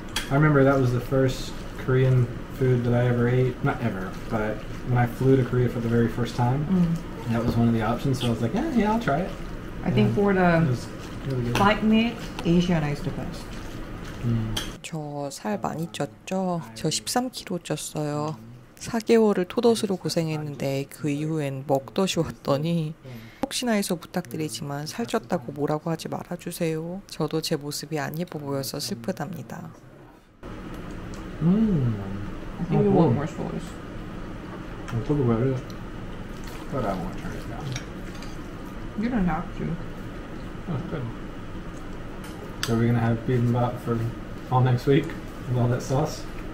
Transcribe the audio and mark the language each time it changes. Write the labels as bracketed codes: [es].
[en] I remember that was the first Korean food that I ever ate. Not ever, but when I flew to Korea for the very first time, that was one of the options. So I was like, yeah, I'll try it. I think for It the was really good. flight mate, Asiana is the best. [ko] 저 살 많이 쪘죠? 저 13kg 쪘어요. 4개월을 토덧으로 고생했는데 그 이후엔 먹덧이 왔더니 혹시나 해서 부탁드리지만 살쪘다고 뭐라고 하지 말아주세요. 저도 제 모습이 안 예뻐 보여서 슬프답니다. [en] I think you want more sauce. I'll talk about it, but I won't turn it down. You don't have to. Oh, good. So are we gonna have bibimbap for all next week with all that sauce?